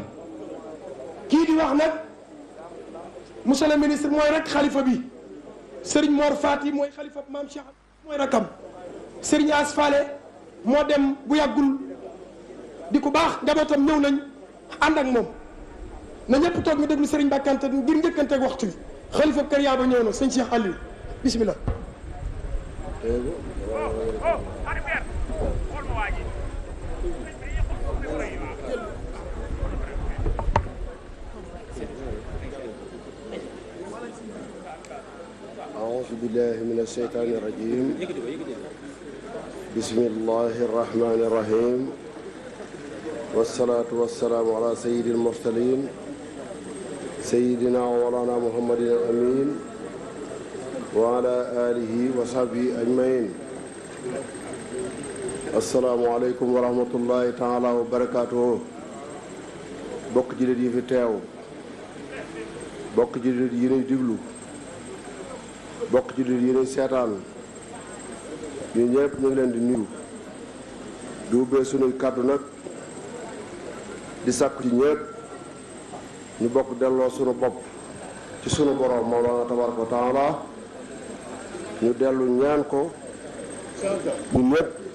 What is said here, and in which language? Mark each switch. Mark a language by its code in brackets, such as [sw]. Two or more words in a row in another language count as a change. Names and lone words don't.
[wo] kii di wax nag [fr] monsieur le ministre [wo] mooy rek xalifa bi Serigne Mor Fati mooy xalifa maam Cheikh mooy rakam Serigne As Fale moo dem bu yàggul di ku baax njabootam ñëw nañ ànd ak moom na ñëpp toog ñu déglu Serigne Bakante ngir njëkkanteeg waxtu bi xalifa kër Yaaba ñëw na sëñ Cheikh Aliou bismillah. [ar] أعوذ بالله من الشيطان الرجيم بسم الله الرحمن الرحيم والصلاة والسلام على سيد المرسلين سيدنا ومولانا محمد الأمين وعلى آله وصحبه أجمعين السلام عليكم ورحمة الله تعالى وبركاته [wo] bokk jullit yi fi teew bokk jullit yi ñuy diglu bokk jullit yi ñuy seetaan ñu ñëpp ñu ngi leen di nuyu di ubbee sunuy kàddu nag di sàkku ci ñëpp ñu bokk delloo sunu bopp ci sunu borom [ar] مولانا تبارك وتعالى [wo] ñu dellu ñaan ko ñu ñëpp